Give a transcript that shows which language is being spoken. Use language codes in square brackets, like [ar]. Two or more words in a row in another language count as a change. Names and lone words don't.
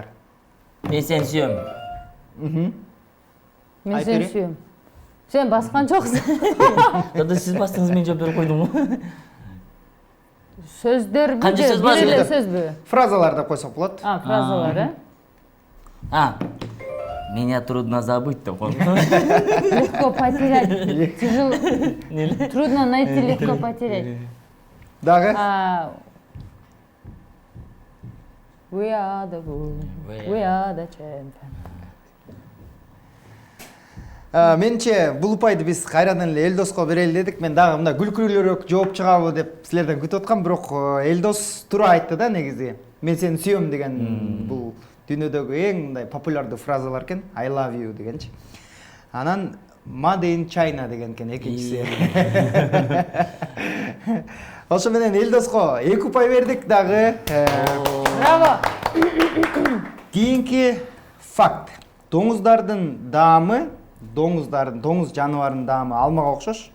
[ky] Мен сени сүйөм. Мен сени сүйөм. Сен баскан жоксуң. Дада сиз бастыңыз, мен жооп берип койдумбу? Сөздөрбү? Канча сөз бар? Бир эле сөзбү? Фразалар деп койсок болот. Фразалар, [ru] Меня трудно забыть [ky] деп койдум. [ru] Легко потерять. Трудно найти, легко потерять. [ky] Дагы? [en] We are the world. We are the champion. [ky] Менче бул упайды биз кайрадан эле Элдоско берели дедик. Мен дагы мындай күлкүлүүрөөк жооп чыгабы деп силерден күтүп аткам, бирок Элдос туура айтты да негизи. Мен сени сүйөм деген бул дүйнөдөгү эң мындай популярдуу фразалар экен. [en] I love you [ky] дегенчи. Анан [en] Made in China [ky] деген экен экинчиси. Ошо менен Элдоско 2 упай бердик дагы. Браво. Кийинки факт. Доңуздардын даамы, доңуз жаныбарынын даамы алмага окшош.